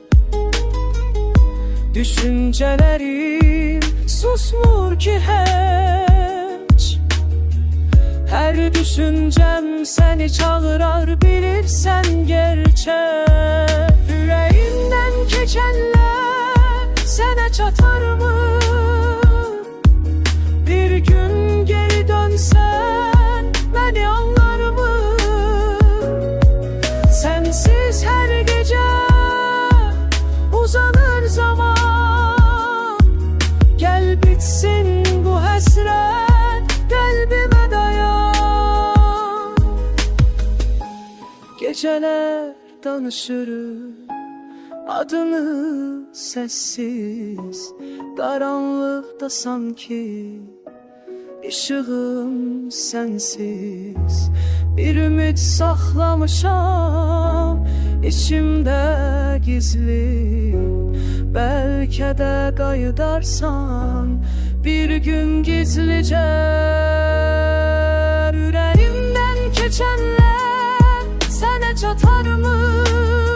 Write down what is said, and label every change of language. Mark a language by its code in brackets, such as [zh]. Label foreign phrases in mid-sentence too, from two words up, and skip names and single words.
[az] Düşüncələrim susmur ki heç, hər düşüncəm səni çağırar, bilirsən gerçək. Ürəyimdən keçənlər sənə çatarmı? [tr] Bir gün geri dönsen beni anlar mı? Sensiz her gece uzanır zaman. Gel bitsin bu hasret, kalbime dayan. Geceler danışırız adını sessiz, karanlıkta sanki ışığım sensiz. [az] Bir ümit saxlamışam içimdə gizli, bəlkə də qayıdarsan bir gün gizlicə. Ürəyimdən keçənlər sənə çatarmı?